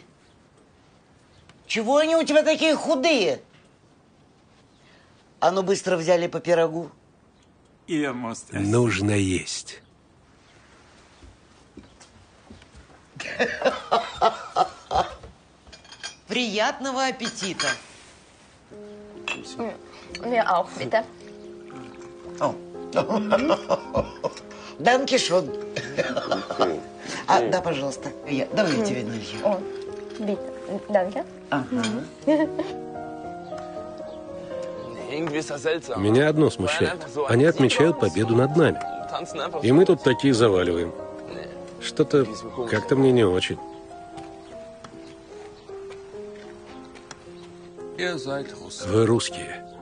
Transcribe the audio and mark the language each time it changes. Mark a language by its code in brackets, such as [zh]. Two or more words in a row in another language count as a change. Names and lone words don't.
[ru] Чего они у тебя такие худые? А ну, быстро взяли по пирогу. Нужно есть. Приятного аппетита. [de] Mir auch, bitte. Данкишон. [ru] Да, пожалуйста. Давай я тебе налью. О, [de] bitte. Danke. [ru] Меня одно смущает. Они отмечают победу над нами. И мы тут такие заваливаем. Что-то как-то мне не очень. Вы русские.